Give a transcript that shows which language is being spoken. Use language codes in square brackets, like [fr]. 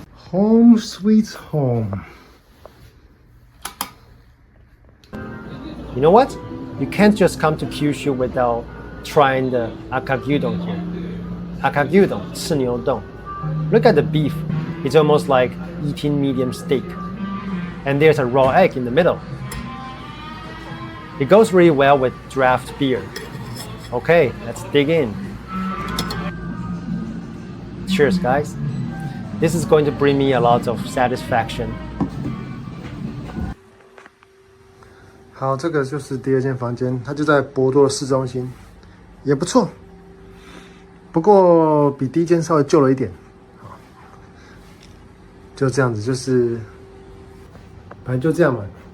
[en] Home sweet home. You know what? You can't just come to Kyushu without trying the akagyudon here. Akagyudon, 赤牛冻. Look at the beef. It's almost like eating medium steak. And there's a raw egg in the middle. It goes really well with draft beer. Okay, let's dig in. Cheers, guys. This is going to bring me a lot of satisfaction. [zh] 好，这个就是第二间房间，它就在博多的市中心，也不错。不过比第一间稍微旧了一点。就这样子，就是反正就这样嘛。